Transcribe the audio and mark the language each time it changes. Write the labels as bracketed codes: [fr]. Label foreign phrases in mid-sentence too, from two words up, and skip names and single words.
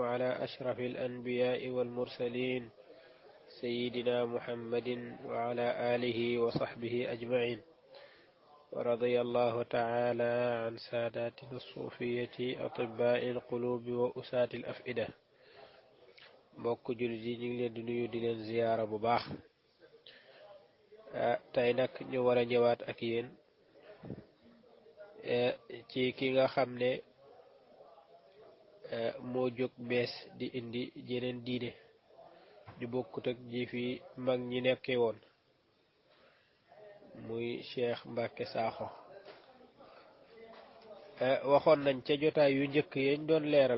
[ar] على أشرف الأنبياء والمرسلين سيدنا محمد وعلى آله وصحبه أجمعين ورضي الله تعالى عن ساداتنا الصوفية أطباء القلوب وأساة الأفئدة [wo] mbokk jullit yi ñu ngi leen di nuyu di leen ziyaara bu baax tey nag ñu war a ñëwaat ak yéen ci ki nga xam ne moo jóg bees di indi jeneen diine ju bokkut ak ji fi mag ñi nekkee woon muy Cheikh Mbacke Sakho waxoon nañ ca jotaay yu njëkk yañ doon leeral